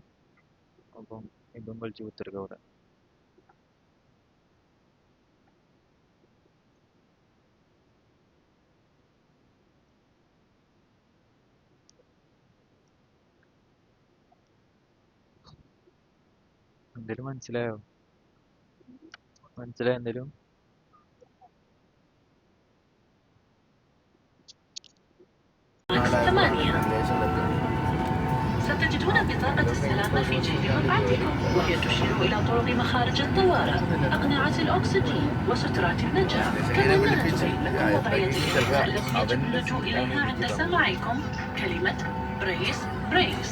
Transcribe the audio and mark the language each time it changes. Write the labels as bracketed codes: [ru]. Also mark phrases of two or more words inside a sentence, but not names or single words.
[ml] അപ്പം ഇതും കളിച്ച് കുത്തിരിക്ക അവിടെ. എന്തേലും മനസ്സിലായോ എന്തേലും? [ar] ستجدون بطاقة السلامة في جيب مقعدكم وهي تشير إلى طرق مخارج الطوارئ، أقنعة الأكسجين وسترات النجاة، كما أنها تبين لكم وضعية الإحماء التي يجب اللجوء إليها عند سماعكم كلمة بريس.